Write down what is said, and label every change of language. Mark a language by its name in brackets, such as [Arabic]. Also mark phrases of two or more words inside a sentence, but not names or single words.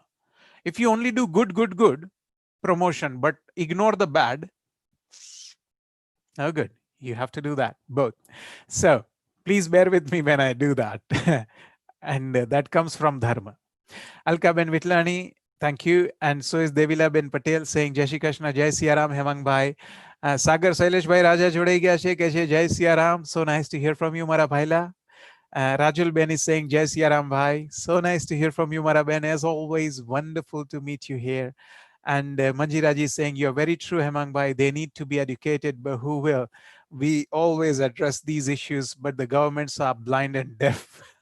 [English] If you only do good, promotion, but ignore the bad, no good. You have to do that, both. So please bear with me when I do that. And that comes from dharma. Alka Ben Vitlani, thank you. And so is Devila Ben Patel saying [Hindi] जय श्री कृष्ण, जय सियाराम, [English] Hemang Bhai. [Gujarati] Sagar Sailesh Bhai Raja જોડાઈ ગયા છે કે છે [Hindi] जय सियाराम. [English] So nice to hear from you, [Gujarati] મારા ભાઈલા. [English] Rajul Ben is saying [Hindi] जय सियाराम भाई. [English] So nice to hear from you, [Gujarati] મારા બેન. [English] As always, wonderful to meet you here. And Manjiraji is saying, you're very true, Hemang Bhai. They need to be educated, but who will? We always address these issues, but the governments are blind and deaf.